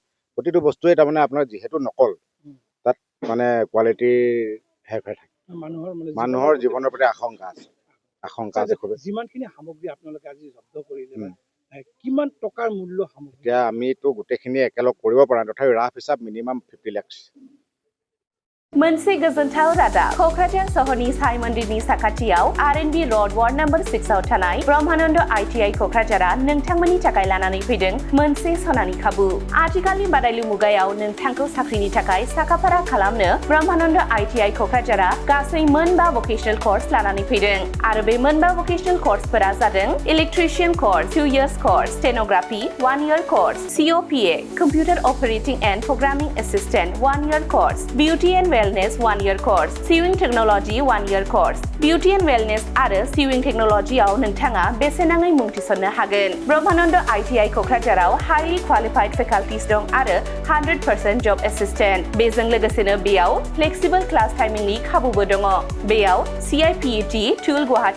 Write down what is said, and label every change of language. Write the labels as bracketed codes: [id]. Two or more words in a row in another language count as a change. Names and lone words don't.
[as] প্ৰতিটো বস্তুৱে তাৰমানে আপোনাৰ যিহেতু নকল, তাত মানে কোৱালিটিৰ হেৰফেৰ থাকে। মানুহৰ জীৱনৰ প্ৰতি আশংকা আছে। যিমানখিনি সামগ্ৰী আপোনালোকে আজি জব্দ কৰিলে, কিমান টকাৰ মূল্য সামগ্ৰী? এতিয়া আমিতো গোটেইখিনি একেলগ কৰিব পৰা নাই, তথাপি ৰাফ হিচাপ মিনিমাম 50 লাখ। [brx] मोनसे गोजोनथाव रादाब क'क्राझार सहरनि साइ मन्दिरनि साखाथियाव R&B र'ड वार्ड नम्बर 6 आव थानाय ब्रह्मानन्द ITI क'क्राझारा नोंथांमोननि थाखाय लानानै फैदों मोनसे सनानि खाबु आथिखालनि बादायलु मुगायाव नोंथांखौ साख्रिनि थाखाय साखाफारा खालामनो ब्रह्मानन्द ITI क'क्राझारा गासै मोनबा [en] vocational course लानानै [brx] फैदों आरो बे मोनबा [en] vocational courseफोरा [brx] जादों [en] electrician course 2 years course stenography 1 year course COPA computer operating and programming assistant 1 year course beauty and wellness 1 year course sewing technology 1 year course beauty and wellness [brx] आरो [en] sewing technologyआव [brx] नोंथाङा बेसेनाङै मुं थिसननो हागोन ब्रह्मानन्द ITI क'क्राझाराव [en] highly qualified faculties [brx] दं आरो [en] 100% job assistant [brx] बेजों लोगोसेनो बेयाव [en] flexible class timingनि [brx] खाबुबो दङ बेयाव CIPET टुल गुवाहाटी